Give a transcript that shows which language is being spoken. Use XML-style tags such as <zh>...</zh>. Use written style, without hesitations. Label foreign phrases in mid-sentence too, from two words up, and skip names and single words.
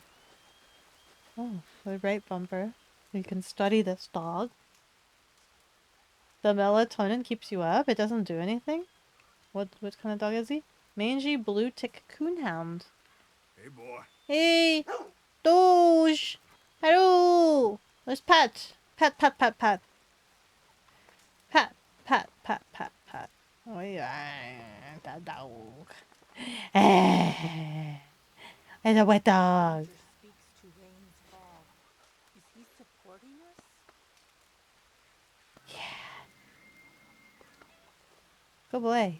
<en>Oh, the right bumper. You can study this dog. The melatonin keeps you up? It doesn't do anything? What kind of dog is he? Mangy blue tick coonhound. Hey, boy. Hey! Doge! Hello! Let's pet! Pet, pet, pet, pet. Pat, pat, pat, pat, pat. Oh yeah, the dog. It's a wet dog. Speaks to Rain's fall. Is he supporting us? Good boy.</en>